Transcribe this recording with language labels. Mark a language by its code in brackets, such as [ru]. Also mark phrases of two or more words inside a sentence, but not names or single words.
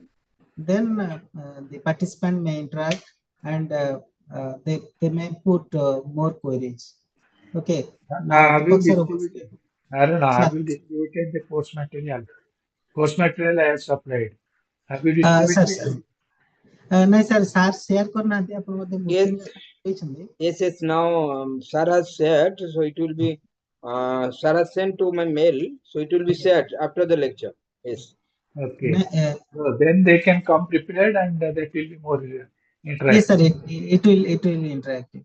[en] Then the participant may interact, and they may put more queries. Okay. Now Have you Deepak sir, over to distributed? you. I don't know. Sir, Have you distributed the course material? Course material I have supplied. Have you sir, distributed? sir. [or] ନାଇଁ [en] sir sir [or] ସେୟାର କରିନାହାନ୍ତି, ଆପଣ ବୋଧେ [en] Yes, [or] ମିଟିଂ ଦେଇଛନ୍ତି। [en] yes. Now, sir has shared, so it will be. Sir has sent to my mail, so it will be shared after the lecture. Yes. Okay. So then they can come prepared, and that will be more Yes sir, interactive. it will be interactive.